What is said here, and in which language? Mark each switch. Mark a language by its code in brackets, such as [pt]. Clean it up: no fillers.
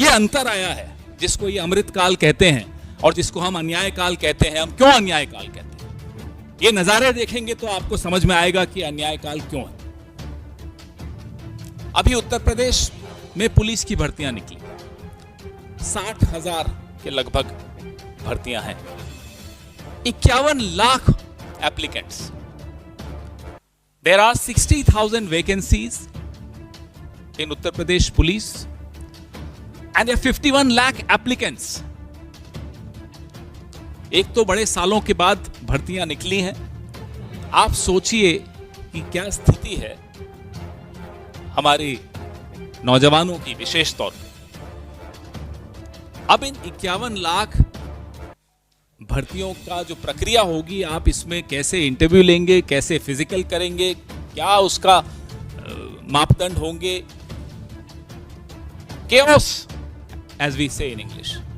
[hi] ये अंतर आया है, जिसको ये अमृत काल कहते हैं और जिसको हम अन्याय काल कहते हैं। हम क्यों अन्याय काल कहते हैं, ये नजारे देखेंगे तो आपको समझ में आएगा कि अन्याय काल क्यों है। अभी उत्तर प्रदेश में पुलिस की भर्तियां निकली, 60,000 के लगभग भर्तियां हैं, 51 lakh applicants. [en] There are 60,000 vacancies in Uttar Pradesh Police and there are 51 lakh applicants. [hi] एक तो बड़े सालों के बाद भर्तियां निकली हैं। आप सोचिए कि क्या स्थिति है हमारे नौजवानों की, विशेष तौर पर। अब इन 51 लाख भर्तियों का जो प्रक्रिया होगी, आप इसमें कैसे इंटरव्यू लेंगे, कैसे फिजिकल करेंगे, क्या उसका मापदंड होंगे, [en] chaos as we say in English।